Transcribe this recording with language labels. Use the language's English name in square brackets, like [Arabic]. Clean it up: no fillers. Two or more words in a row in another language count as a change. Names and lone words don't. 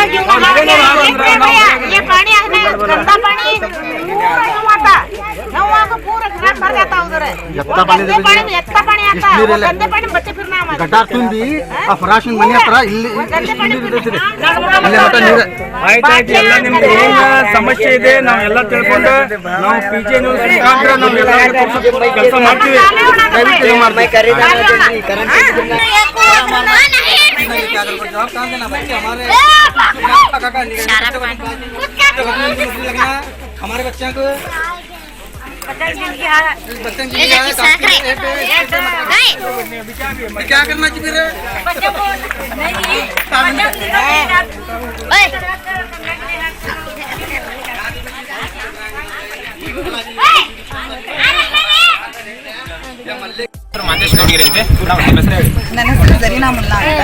[Kannada] ಗಟಾರ್ ತುಂಬಿ ಆ ಫರಾಶಿನ ಮನೆ ಹತ್ರ ಇಲ್ಲಿ ಆಯ್ತಾಯ್ತು. ಎಲ್ಲ ನಿಮ್ಗೆ ಏನ್ ಸಮಸ್ಯೆ ಇದೆ ನಾವೆಲ್ಲ ತಿಳ್ಕೊಂಡು ನಾವು PJ ನ್ಯೂಸ್ ಮುಖಾಂತರ ನಾವೆಲ್ಲ ಕೆಲಸ ಮಾಡ್ತೀವಿ. ದಯವಿಟ್ಟು ಇದು ಮಾಡ್ತೀವಿ. [Hindi] हमारे बच्चों को क्या करना चाहिए? [Kannada] ನನ್ನ ಹೆಸರು ಜರೀನಾ ಮುಲ್ಲಾ ಅಂತ.